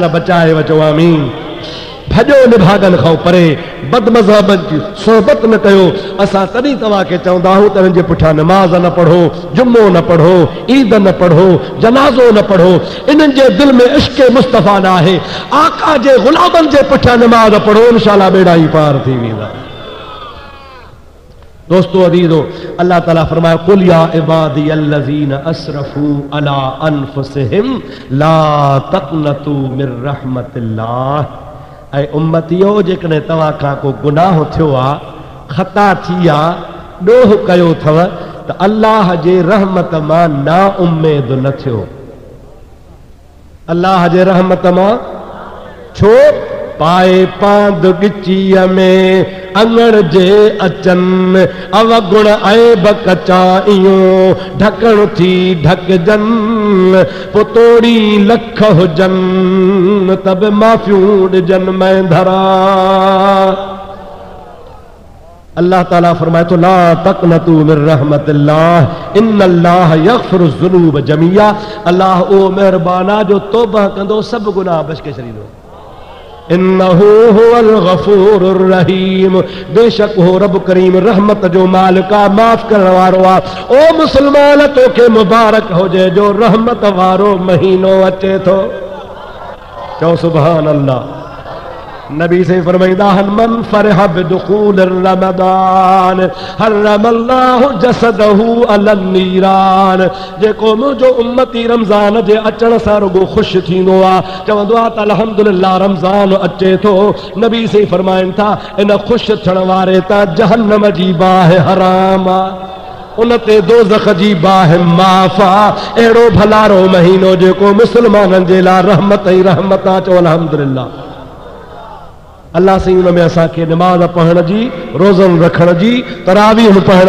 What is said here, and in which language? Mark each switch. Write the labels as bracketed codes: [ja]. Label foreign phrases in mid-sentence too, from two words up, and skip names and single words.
[sd] बचाए वचो आमीन भजो निभागन खां परे बदमज़हबन जी सोहबत न कयो असां तॾहिं तव्हांखे चवंदा आहियूं त हिन जे पुठियां नमाज़ न पढ़ो जुम्मो न पढ़ो ईद न पढ़ो जनाज़ो न पढ़ो इन्हनि जे दिल में इश्क़ मुस्तफ़ा न आहे आका जे गुलामनि जे पुठियां नमाज़ पढ़ो इंशाअल्लाह बेड़ा ई पार थी वेंदा दोस्तों अजीजो अल्लाह ताला फरमाए [ar] قل يا عبادي الذين أسرفوا على أنفسهم لا تقنطوا من رحمة الله [sd] ऐं उम्मतियो जेकॾहिं तव्हां खां को गुनाह थियो आहे ख़ता थी आहे ॾोह कयो अथव त अल्लाह जे रहमत मां ना उम्मीद न थियो अल्लाह जे रहमत मां छो पाए पांद गिचीअ में अंगड़ जे अचन अवगुण ऐब कचा इयो ढकण थी ढकजन पुतोड़ी लख हुजन तब माफ़ियूं ॾिजन मैं धरा अल्लाह ताला फरमाए तो [ar] لا تقنطوا من رحمة الله إن الله يغفر الذنوب جميعا [sd] अल्लाह ओ मेहरबाना जो तौबा कंदो सब गुनाह बख्श के छॾींदो [ar] إنه هو الغفور الرحيم [sd] बेशक हो रब करीम रहमत जो मालिका माफ करण वारो आ ओ मुसलमान तोखे मुबारक हुजे जो रहमत वारो महीनो अचे थो चओ [ar] سبحان الله [sd] नबी से फरमाइंदा हन [ar] من فرح بدخول رمضان حرم الله جسده على النيران [sd] जेको मुंहिंजो उम्मती रमज़ान जे अचण सां रुगो ख़ुशि थींदो आहे चवंदो आहे त अल्हम्दुलिल्लाह रमज़ान अचे थो नबी से फरमाइनि था इन ख़ुशि थियण वारे त जहन्नम जी बाहि हराम आहे उन ते दोज़ख जी बाहि माफ़ आहे अहिड़ो भलारो महीनो जेको मुस्लमाननि जे लाइ रहमत ई रहमत आहे चओ अल्हम्दुलिल्लाह अल्लाह से उनमें असांखे नमाज पढ़ण जी रोज़न रखण जी तरावीह पढ़ण